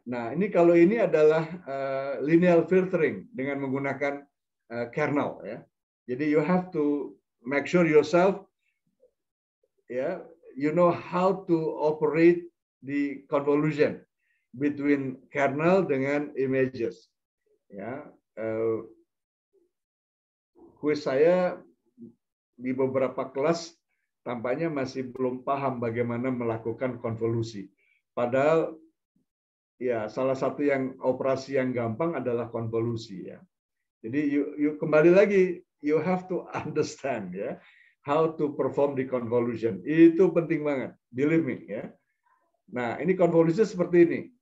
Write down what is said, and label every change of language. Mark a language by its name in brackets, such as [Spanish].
[Indonesian] Nah, ini kalau ini adalah linear filtering dengan menggunakan kernel, ya. [English] Jadi you have to make sure yourself, ya, you know how to operate di convolution between kernel dengan images. [Indonesian] Ya, kuis saya di beberapa kelas tampaknya masih belum paham bagaimana melakukan konvolusi. Padahal ya salah satu yang operasi yang gampang adalah konvolusi ya. [English] Jadi you [Indonesian] kembali lagi, [English] you have to understand ya how to perform the convolution. [Indonesian] Itu penting banget, [English] believe me [Indonesian] ya. Nah, ini konvolusi seperti ini.